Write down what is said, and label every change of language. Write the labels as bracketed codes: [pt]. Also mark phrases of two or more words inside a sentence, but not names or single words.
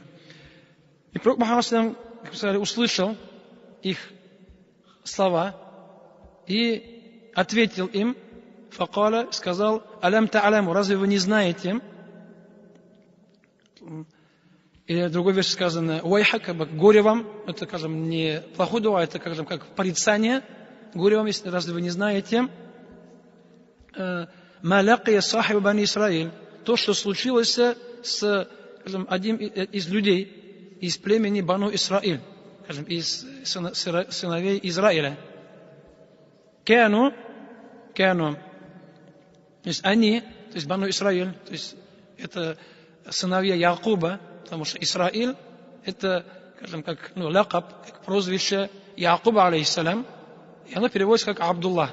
[ru] И пророк Мухаммад, как сказали, услышал их слова и ответил им, факаля, сказал, [ar] ألم تعلموا, [ru] разве вы не знаете? Или в другой версии сказано, уайха, как бы горе вам, это, скажем, не плохой дуа, это, скажем, как порицание, горе вам, если разве вы не знаете? [ar] ما لقي صاحب بني إسرائيل, [ru] то, что случилось с, скажем, одним из людей из племени Бану Исраиль, скажем, из сыновей Израиля. Кяну, то есть они, то есть Бану Исраиль, то есть это сыновья Якуба, потому что Исраиль это, скажем, как лакаб, как прозвище Якуба, алейхиссалям, и оно переводится как Абдуллах.